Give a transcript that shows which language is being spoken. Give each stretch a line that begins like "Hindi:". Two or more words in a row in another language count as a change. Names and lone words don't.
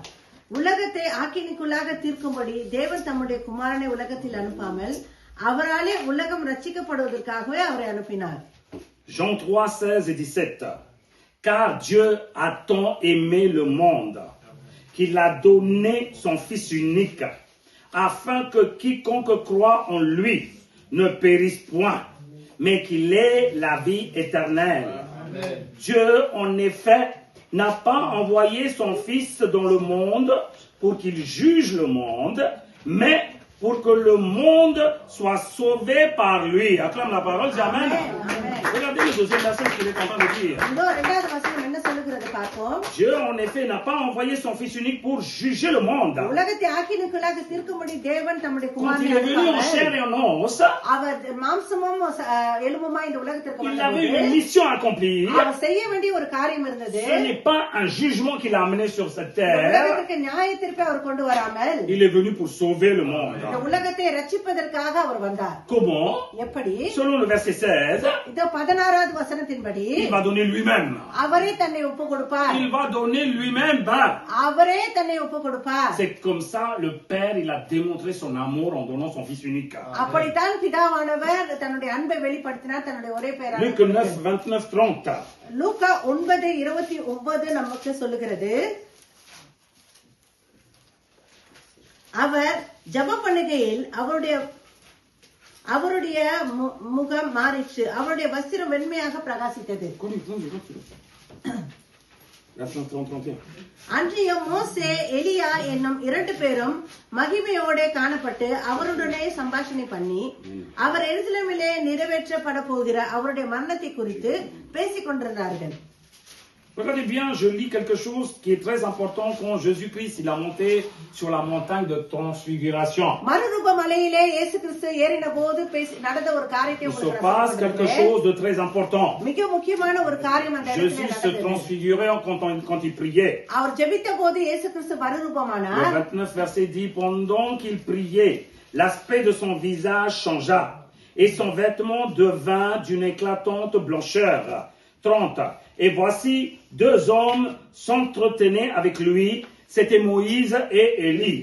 Tamil: உலகத்தை ஆக்கினிக்குள்ளாக தீர்க்கும்படி தேவன் தம்முடைய குமாரனை உலகத்தில் அனுப்பாமல் அவராலே உலகம் ரட்சிக்கப்படுவதற்காகவே அவரை அனுப்பினார்.
French: Jean 3:16 et 17. Car Dieu a tant aimé le monde qu'il a donné son Fils unique, afin que quiconque croit en lui ne périsse point, mais qu'il ait la vie éternelle. Amen. Dieu, en effet, n'a pas envoyé son Fils dans le monde pour qu'il juge le monde, mais pour que le monde soit sauvé par lui. Acclame la parole, Amen. Regardez le deuxième verset qu'il est en train de dire.
Tamil: இதோ இரண்டாவது வசனம் என்ன சொல்லுகிறது பார்ப்போம்.
French: Dieu, en effet, n'a pas envoyé son Fils unique pour juger le monde.
Tamil: உலகத்தை ஆக்கினுக்குள்ளாக தீர்க்கும்படி தேவன் தம்முடைய
French: Quand il
Tamil: குமாரனை
French: est venu en
Tamil: அனுப்பாமல்,
French: chair et en os,
Tamil: அவர் மாம்சமும் எலும்புமா இந்த உலகத்திற்கு
French: il avait
Tamil: வந்தபோது
French: une mission à accomplir.
Tamil: அவர் செய்ய வேண்டிய ஒரு காரியம் இருந்தது.
French: Ce n'est pas un jugement qu'il a amené sur cette
Tamil: இந்த
French: terre.
Tamil: உலகத்திற்கு நியாய தீர்ப்பை அவர் கொண்டு வராமல்
French: Il est venu pour sauver le monde.
Tamil: இந்த உலகத்தை ரட்சிப்பதற்காக அவர் வந்தார்.
French: Comment?
Tamil: எப்படி?
French: Selon le verset 16,
Tamil: இதோ 16வது வசனத்தின்படி
French: il va donner lui-même.
Tamil: அவரே தன்னை ஒப்பு கொடுப்பார்.
French: Il va donner lui-même.
Tamil: அவரே தன்னை ஒப்பு கொடுப்பார்.
French: C'est comme ça, le Père, il a démontré son amour en donnant son Fils unique.
Tamil: அப்படித்தான் பிதாவானவர் தன்னுடைய அன்பை வெளிப்படுத்தினார் தன்னுடைய ஒரே பேரான
French: Luc 9, 29, 30.
Tamil: லூக்கா 9:29 நமக்கு சொல்லுகிறது. அவர் ஜெபம் பண்ணுகையில் அவருடைய முகம் மாறிச்சு, அவருடைய வஸ்திரம் வெண்மையாக பிரகாசித்தது. அன்றியும் மோசே எலியா என்னும் 2 பேரும் மகிமையோட காணப்பட்டு அவருடனே சம்பாஷணை பண்ணி அவர் எருசலேமிலே நிறைவேற்றப்பட போகிற அவருடைய மரணத்தை குறித்து பேசிக் கொண்டிருந்தார்கள்.
French: Regardez bien, je lis quelque chose qui est très important quand Jésus-Christ il a monté sur la montagne de transfiguration.
Tamil: மறுரூப மலையிலே இயேசு கிறிஸ்து ஏறின போது நடந்த ஒரு காரியத்தை
French: Il se passe quelque chose de très important.
Tamil: மிக முக்கியமான ஒரு காரியம் அந்த இடத்துல
French: Jésus se
Tamil: நடந்தது.
French: transfigurait quand il priait.
Tamil: அவர் ஜெபித்த போது இயேசு கிறிஸ்து
French: Le
Tamil: மறுரூபமானார்.
French: 29 verset dit, pendant qu'il priait, l'aspect de son visage changea et son vêtement devint d'une éclatante blancheur. 30. Et voici 2 hommes s'entretenaient avec lui, c'était Moïse et Élie.